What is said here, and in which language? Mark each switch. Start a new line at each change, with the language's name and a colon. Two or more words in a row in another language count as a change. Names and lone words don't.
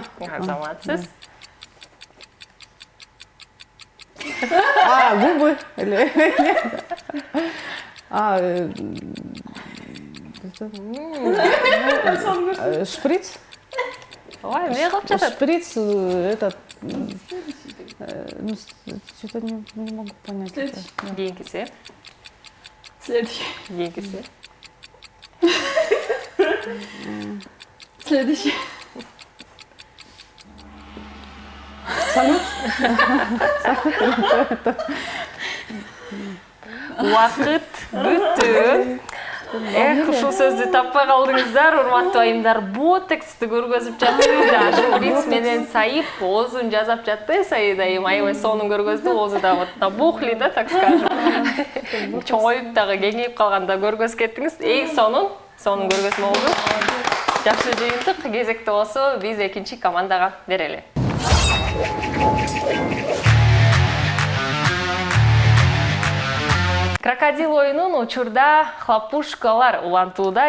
Kyrgyz: Азаматсыз.
Russian: Губы. Шприц.
Kyrgyz: Ой, эмне кылып жатат?
Russian: Шприц этот. Что-то не могу понять.
Kyrgyz: Кийинкиси.
Russian: Следующий.
Kyrgyz: Кийинкиси.
Russian: Следующий.
Kyrgyz: Салют. Убакыт бүтү. Ушул сөздү таппай калдыңыздар, урматтуу айымдар. Ботексти көргөзүп жатты. Шприц менен Саип оозун жасап жатты. Саида айым аябай сонун көргөздү. Оозу да
Russian: вот набухли да, так скажем.
Kyrgyz: Чоңоюп дагы кеңейип калганда көргөзүп кеттиңиз. Эң сонун көргөзмө болду. Жакшы жыйынтык. Кезекте болсо биз экинчи командага берели. Крокодил оюнун учурда Хлопушкалар улантууда.